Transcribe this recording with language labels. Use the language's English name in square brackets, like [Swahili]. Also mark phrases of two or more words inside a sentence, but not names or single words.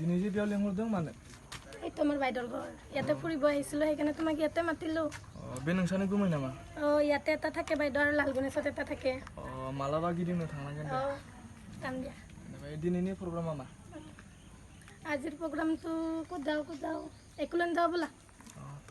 [Bodo] बेयाव लेंहरदों मानो [Assamese] এই তোমার বাইদৰ ঘৰ ইয়াতে ফুৰিব আহিছিলো সেইকাৰণে তোমাক ইয়াতে মাতিলো [Bodo] बे नोंसानि गुमै नामा [Assamese] ইয়াতে এটা থাকে বাইদৰ লাল গণেশত এটা থাকে [Bodo] मालाबा गिदिंनो थांनांगोन दे [Assamese] যাম দিয়া [Bodo] ओमफ्राय दिनैनि प्रग्रामा मा [Assamese] আজিৰ প্ৰগ্ৰামটো ক'ত যাওঁ একুলেন যাওঁ ব'লা তো